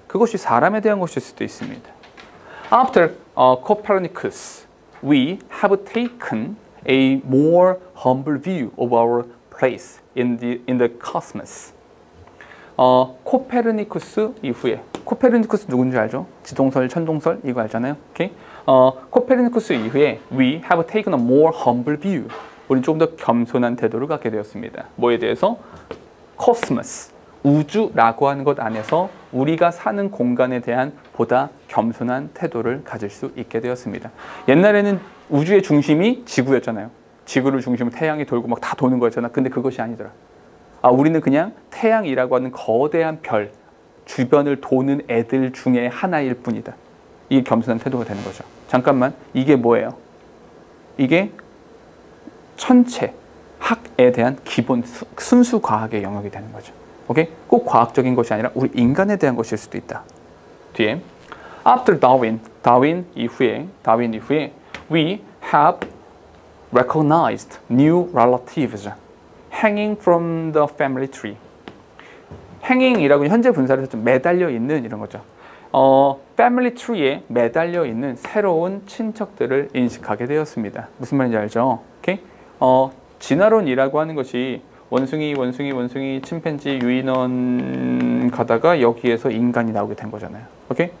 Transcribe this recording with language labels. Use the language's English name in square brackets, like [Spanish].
[Korean] 그것이 사람에 대한 것일 수도 있습니다. [English] After Copernicus, we have taken a more humble view of our place in the cosmos. [Korean] 코페르니쿠스 이후에, 코페르니쿠스 누군지 알죠? 지동설, 천동설 이거 알잖아요. 오케이? 코페르니쿠스 이후에 [English] we have taken a more humble view. [Korean] 우리는 조금 더 겸손한 태도를 갖게 되었습니다. 뭐에 대해서? 코스모스, 우주라고 하는 것 안에서 우리가 사는 공간에 대한 보다 겸손한 태도를 가질 수 있게 되었습니다. 옛날에는 우주의 중심이 지구였잖아요. 지구를 중심으로 태양이 돌고 막 다 도는 거였잖아. 근데 그것이 아니더라. 우리는 그냥 태양이라고 하는 거대한 별, 주변을 도는 애들 중에 하나일 뿐이다. 이게 겸손한 태도가 되는 거죠. 잠깐만, 이게 뭐예요? 이게 천체, 학에 대한 기본 순수 과학의 영역이 되는 거죠. 오케이? 꼭 과학적인 것이 아니라 우리 인간에 대한 것일 수도 있다. [English] 뒤에 After [Korean] 다윈 이후에 [English] we have recognized new relatives hanging from the family tree. [Korean] hanging이라고 현재 분사에서 좀 매달려 있는 이런 거죠. 패밀리 트리에 매달려 있는 새로운 친척들을 인식하게 되었습니다. 무슨 말인지 알죠? 오케이? 진화론이라고 하는 것이 원숭이, 침팬지, 유인원 가다가 여기에서 인간이 나오게 된 거잖아요. 오케이?